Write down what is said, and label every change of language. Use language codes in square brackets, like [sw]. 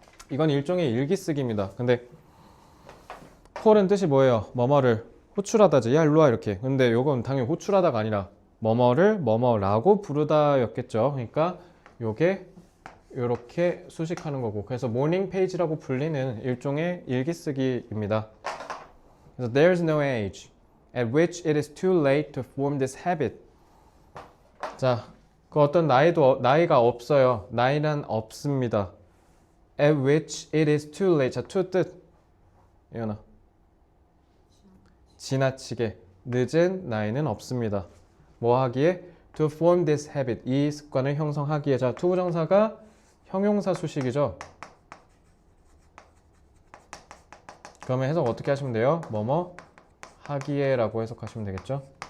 [ko] 이건 일종의 일기 쓰기입니다. 근데 콜은 뜻이 뭐예요? 뭐뭐를 호출하다지. 야, 일로와 이렇게. 근데 요건 당연히 호출하다가 아니라 뭐뭐를 뭐뭐라고 부르다였겠죠. 그러니까 요게 이렇게 수식하는 거고. 그래서 모닝 페이지라고 불리는 일종의 일기 쓰기입니다. 그래서 [en] there's no age at which it is too late to form this habit. [ko] 자, 그 어떤 나이가 없어요. 나이란 없습니다. [en] At which it is too late. [ko] 자, to 뜻. 예연아. 지나치게 늦은 나이는 없습니다. 뭐 하기에? [en] To form this habit. [ko] 이 습관을 형성하기에. 자, to 부정사가 형용사 수식이죠. 그러면 해석 어떻게 하시면 돼요? 뭐뭐 하기에 라고 해석하시면 되겠죠.